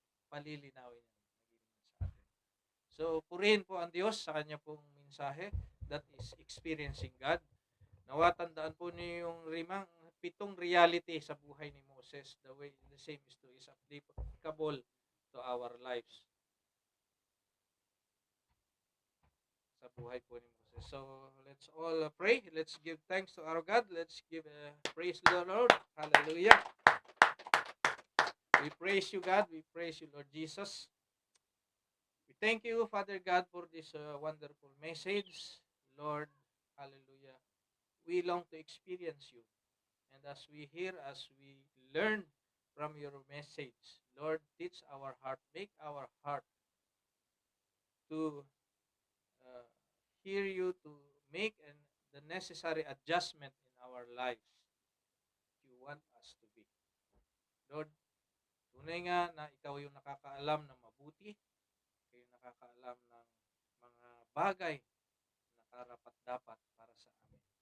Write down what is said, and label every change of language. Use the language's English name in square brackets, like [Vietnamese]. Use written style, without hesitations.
[Filipino] Palilinawin niya sa atin. So, purihin po ang Diyos sa kanya pong mensahe. [English] That is experiencing God. [Filipino] Nawa tandaan po niyo yung 7 reality sa buhay ni Moses. [English] The same is applicable to our lives. [Filipino] Sa buhay po ni Moses. [English] So, let's all pray. Let's give thanks to our God. Let's give praise to the Lord. Hallelujah. We praise you, God. We praise you, Lord Jesus. We thank you, Father God, for this wonderful message. Lord, hallelujah. We long to experience you. And as we hear, as we learn from your message, Lord, teach our heart, make our heart to hear you, to make the necessary adjustment in our lives you want us to be. [Filipino] Lord, tunay nga na ikaw yung nakakaalam ng mabuti, ikaw yung nakakaalam ng mga bagay na karapat-dapat para sa amin.